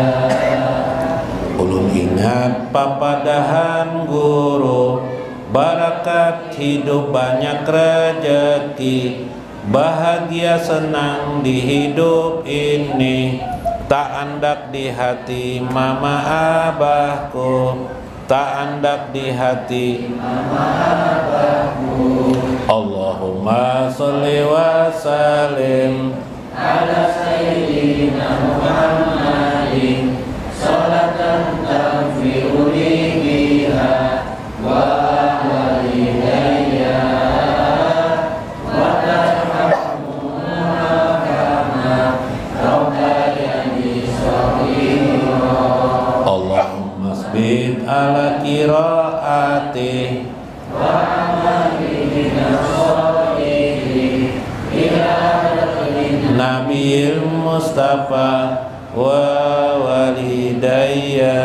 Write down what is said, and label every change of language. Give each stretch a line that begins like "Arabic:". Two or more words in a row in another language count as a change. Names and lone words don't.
Banjar: Ulun ingat papadahan guru barakat hidup banyak rezeki bahagia senang di hidup ini tak andak di hati mama abahku tak andak di hati mama
Arabic: abahku اللهم صل وسلم على سيدنا محمد صلاة تغفر لي بها ولوالدي وترحمهما كما ربياني صغيرا اللهم ثبت على قراءتي وعملي من الصالحين إلى حضرة النبي المصطفى ولوالدي.